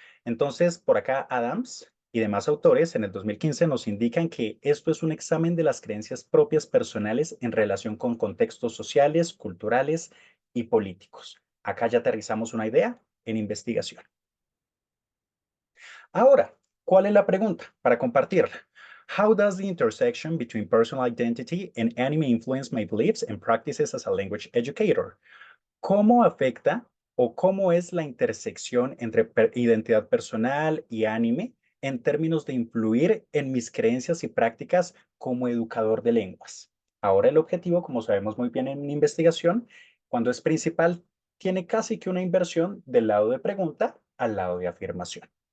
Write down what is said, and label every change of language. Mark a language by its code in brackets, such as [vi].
[es] Entonces, por acá Adams y demás autores en el 2015 nos indican que esto es un examen de las creencias propias personales en relación con contextos sociales, culturales y políticos. Acá ya aterrizamos una idea en investigación. Ahora, ¿cuál es la pregunta para compartirla? [en] How does the intersection between personal identity and anime influence my beliefs and practices as a language educator? [es] ¿Cómo afecta o cómo es la intersección entre identidad personal y anime en términos de influir en mis creencias y prácticas como educador de lenguas? Ahora el objetivo, como sabemos muy bien en investigación, cuando es principal, tiene casi que una inversión del lado de pregunta al lado de afirmación.